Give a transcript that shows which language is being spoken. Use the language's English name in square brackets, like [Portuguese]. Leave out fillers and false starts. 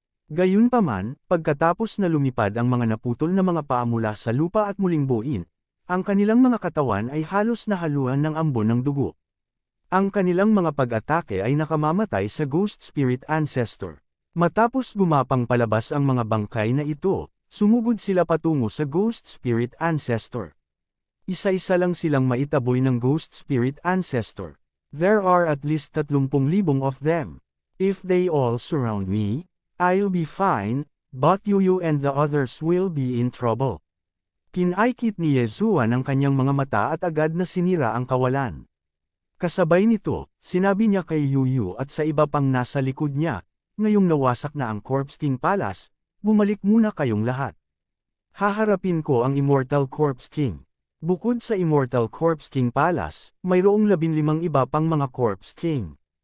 [Filipino] Gayunpaman, pagkatapos na lumipad ang mga naputol na mga paa mula sa lupa at muling buuin, ang kanilang mga katawan ay halos nahaluan ng ambon ng dugo. Ang kanilang mga pag-atake ay nakamamatay sa Ghost Spirit Ancestor. Matapos gumapang palabas ang mga bangkay na ito, sumugod sila patungo sa Ghost Spirit Ancestor. Isa-isa lang silang maitaboy ng Ghost Spirit Ancestor. [English] There are at least 30,000 of them. If they all surround me, I'll be fine, but you and the others will be in trouble. [Filipino] Kinaikit ni Yezuan ang kanyang mga mata at agad na sinira ang kawalan. Kasabay nito, sinabi niya kay Yuyu at sa iba pang nasa likod niya, ngayong nawasak na ang Corpse King Palace, bumalik muna kayong lahat. Haharapin ko ang Immortal Corpse King. Bukod sa Immortal Corpse King Palace, mayroong 15 iba pang mga Corpse King.